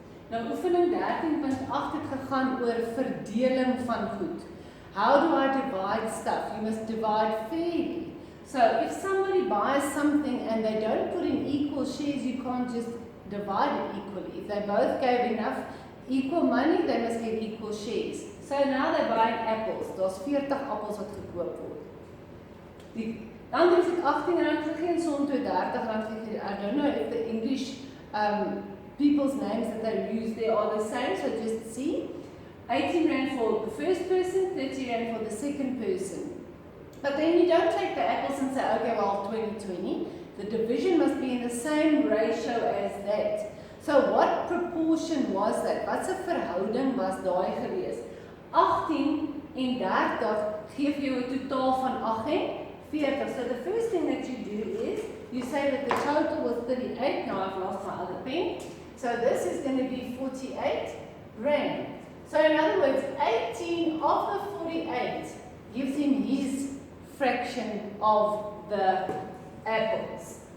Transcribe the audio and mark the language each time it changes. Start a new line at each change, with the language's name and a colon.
Afrikaans: Nou oefening 13.8 het gegaan oor verdeling van goed.
English: How do I divide stuff? You must divide fairly. So if somebody buys something and they don't put in equal shares, you can't just divide it equally. If they both gave enough equal money, they must get equal shares. So now they're buying apples.
Afrikaans: Daar's 40 appels wat gekoop word. Die ander het R18 gegee en son toe R30 gegee.
English: I don't know if the English people's names that they use there are the same, so just see. 18 rand for the first person, 30 rand for the second person. But then you don't take the apples and say, okay, well, 20-20. The division must be in the same ratio as that. So what proportion was that?
Afrikaans: Wat se verhouding was daai gewees? 18 en 30 gee vir jou 'n totaal van 48.
English: So the first thing that you do is, you say that the total was 38. Now I've lost my other pen. So this is going to be 48 rand. So in other words, 18 of the 48 gives him his fraction of the apples.